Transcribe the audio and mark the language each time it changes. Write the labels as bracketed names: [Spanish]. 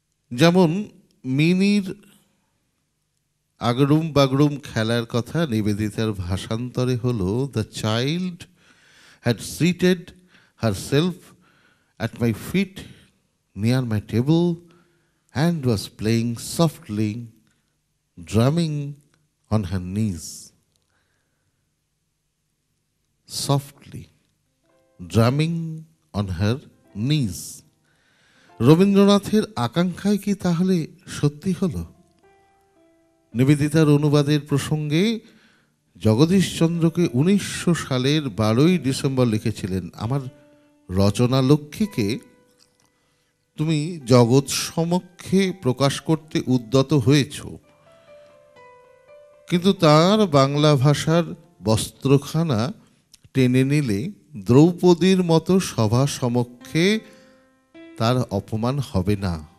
[Bangla] যেমন মিনির আগড়ুম বাগড়ুম খেলার কথা নিবেদিতার ভাষান্তরে হলো, [English] The child had seated herself at my feet near my table and was playing softly, drumming on her knees. Softly, drumming on her knees. [Bangla] রবীন্দ্রনাথের আকাঙ্ক্ষাই কি তাহলে সত্যি হলো? নিবেদিতার অনুবাদের প্রসঙ্গে জগদীশচন্দ্রকে 1900 সালের 12ই ডিসেম্বর লিখেছিলেন, আমার রচনা লক্ষ্মীকে তুমি জগৎ সমক্ষে প্রকাশ করতে উদ্যত হয়েছ, কিন্তু তার বাংলা ভাষার বস্ত্রখানা টেনে নিলে দ্রৌপদীর মতো সভা সমক্ষে তার অপমান হবে না।